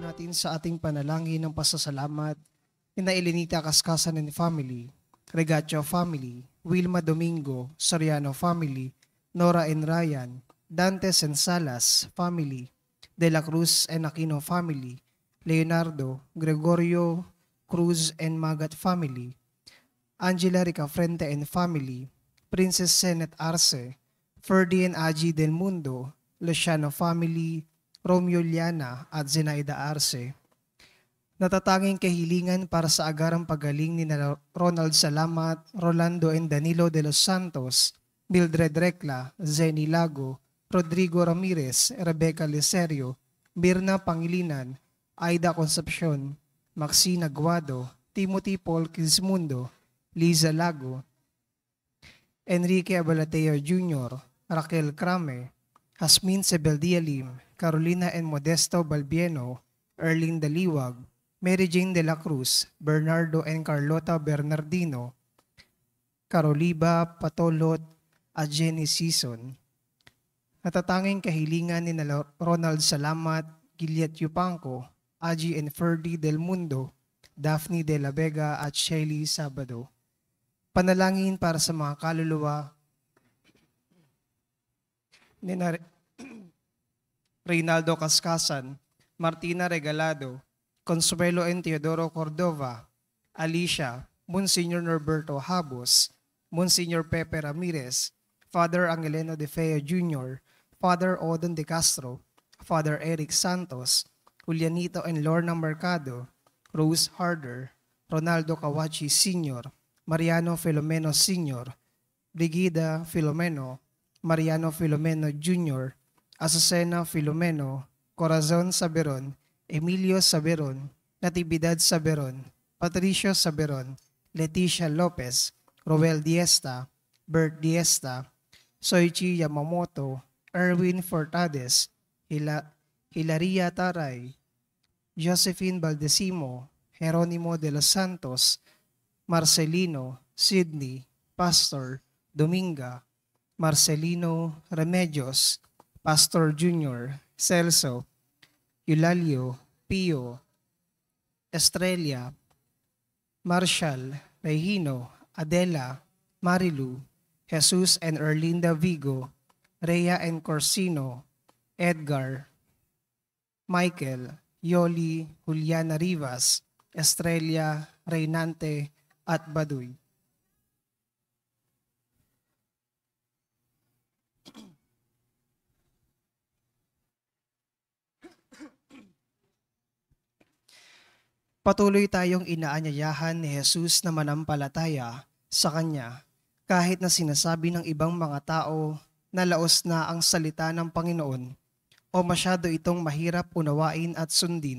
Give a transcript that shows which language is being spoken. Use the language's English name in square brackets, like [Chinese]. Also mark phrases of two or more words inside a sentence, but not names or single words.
[Filipino] natin sa ating panalangin ng pasasalamat na Elenita Kaskasan and Family, Regacho Family, Wilma Domingo, Soriano Family, Nora and Ryan, Dantes and Salas Family, De La Cruz and Aquino Family, Leonardo, Gregorio, Cruz and Magat Family, Angela Ricafrente and Family, Princess Senet Arce, Ferdy and Aji Del Mundo, Luciano Family, Romeo Liana at Zenaida Arce. Natatanging kahilingan para sa agarang pagaling ni Ronald Salamat, Rolando and Danilo de los Santos, Mildred Recla, Zenny Lago, Rodrigo Ramirez, Rebecca Liserio, Mirna Pangilinan, Aida Concepcion, Maxine Aguado, Timothy Paul Quismundo, Liza Lago, Enrique Abalateo Jr., Raquel Crame, Jasmine Sebeldialim, Carolina and Modesto Balbieno, Erling Daliwag, Mary Jane de la Cruz, Bernardo and Carlota Bernardino, Caroliba Patolot at Jenny Season. Natatanging kahilingan ni Ronald Salamat, Giliat Yupanco, Aji and Ferdy Del Mundo, Daphne de la Vega at Shelly Sabado. Panalangin para sa mga kaluluwa ni Reynaldo Kaskasan, Martina Regalado, Consuelo and Teodoro Cordova, Alicia, Monsignor Norberto Habos, Monsignor Pepe Ramirez, Father Angeleno de Feo Jr., Father Odon de Castro, Father Eric Santos, Julianito and Lorna Mercado, Rose Harder, Ronaldo Kawachi Sr., Mariano Filomeno Sr., Brigida Filomeno, Mariano Filomeno Jr., Azucena Filomeno, Corazon Saberon, Emilio Saberon, Natividad Saberon, Patricio Saberon, Leticia Lopez, Roel Diesta, Bert Diesta, Soichi Yamamoto, Erwin Fortades, Hilaria Taray, Josephine Baldesimo, Jeronimo de los Santos, Marcelino, Sidney, Pastor, Dominga, Marcelino Remedios, Pastor Junior, Celso, Eulalio, Pio, Estrella, Marshall, Regino, Adela, Marilu, Jesus and Erlinda Vigo, Rhea and Corsino, Edgar, Michael, Yoli, Juliana Rivas, Estrella, Reynante, at Baduy. Patuloy tayong inaanyayahan ni Jesus na manampalataya sa Kanya kahit na sinasabi ng ibang mga tao na laos na ang salita ng Panginoon o masyado itong mahirap unawain at sundin.